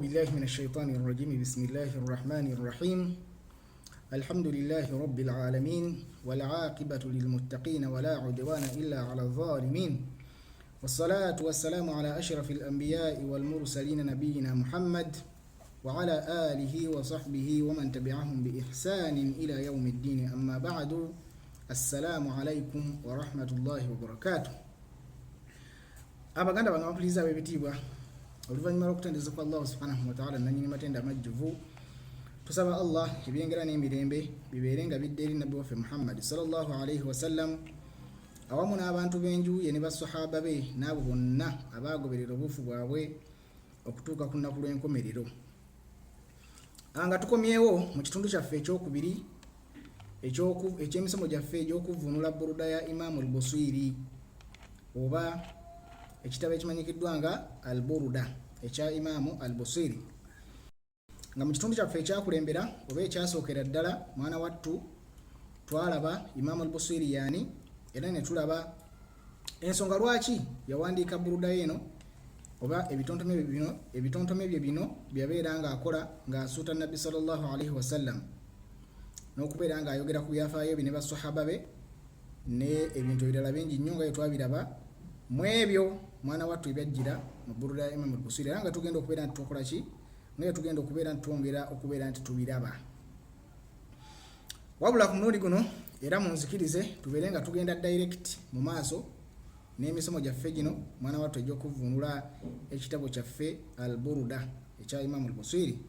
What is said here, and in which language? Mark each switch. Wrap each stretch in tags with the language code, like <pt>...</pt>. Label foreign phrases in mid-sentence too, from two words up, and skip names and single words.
<ar>بالله من الشيطان الرجيم بسم الله الرحمن الرحيم الحمد لله رب العالمين والعاقبة للمتقين ولا عدوان إلا على الظالمين والصلاة والسلام على أشرف الأنبياء والمرسلين نبينا محمد وعلى آله وصحبه ومن تبعهم بإحسان إلى يوم الدين أما بعد السلام عليكم ورحمة الله وبركاته</ar> <lg>abaganda banga bapuliza bebitibwa oluvanyuma lw'okutendeza kwa Allah</lg> <ar>سبحانه وتعالى</ar> <lg>nanyini matenda majjuvu tusaba Allah ebyengera n'emirembe bibeerenga bidde eri nabbi waffe Muhammad</lg> <ar>صلى الله عليه وسلم</ar> <lg>awamu n'abantu b'enju ye ne basahaba be n'abo bonna abagoberera obufu bwabwe okutuuka ku nnaku lw'enkomerero nga tukomyewo mu kitundu kyaffe ekyokubiri eky'emisomo gyaffe egy'okuvvuunula buruda ya Imam al-Busiri oba ekitabo ekimanyikiddwa nga al-Buruda ekya Imam al-Busiri nga mu kitundu kyaffe ekyakulembera oba ekyasookera ddala mwana wattu twalaba Imam al-Busiri yani era ne tulaba ensonga lwaki yawandiika buruda eno oba ebitontome bye bino byabeera nga akola ng'asuuta nabbi</lg> <ar>صلى الله عليه وسلم</ar> <lg>n'okubeera nga ayogera ku byafaayo bye ne basahaba be ne ebintu ebirala bingi nnyo nga bye twabiraba mu ebyo mwana wattu ebyajjira mu buruda ya Imam al-Busiri era nga tugenda okubeera nti tukola ki naye tugenda okubeera nti twongera okubeera nti tubiraba wabula ku mulundi guno era munzikirize tubeere nga tugenda direct mu maaso n'emisomo gyaffe gino mwana wattu egy'okuvvuunula ekitabo kyaffe al-Buruda ekya Imam al-Busiri</lg>